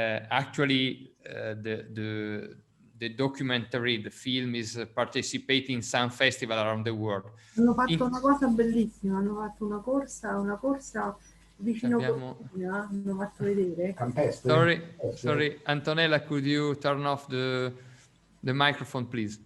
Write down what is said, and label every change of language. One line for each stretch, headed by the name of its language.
English: Actually, the documentary, the film, is participating in some festival around the world.
Italian: Hanno fatto una cosa bellissima, hanno fatto una corsa vicino a Cortina, hanno fatto vedere.
English: Sorry, Antonella, could you turn off the microphone, please?